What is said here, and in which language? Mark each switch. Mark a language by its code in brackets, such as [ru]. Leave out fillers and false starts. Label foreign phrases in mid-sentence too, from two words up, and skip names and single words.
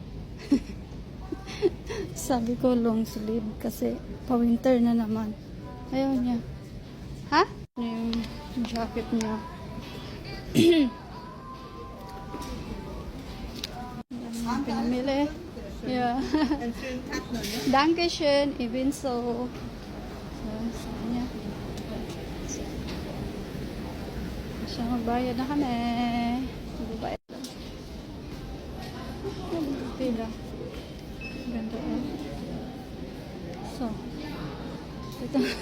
[tl] Sabi ko [en] long sleeve [tl] kasi pa-winter na naman. Ayaw niya. Ha? Yung jacket niya. Yan yung pinamili. [de] Yeah. Dankeschön, ebenso. [tl] So, sabi niya. Siya, magbayad na kami. Magbayad lang. Pila. Ganda eh. So, ito.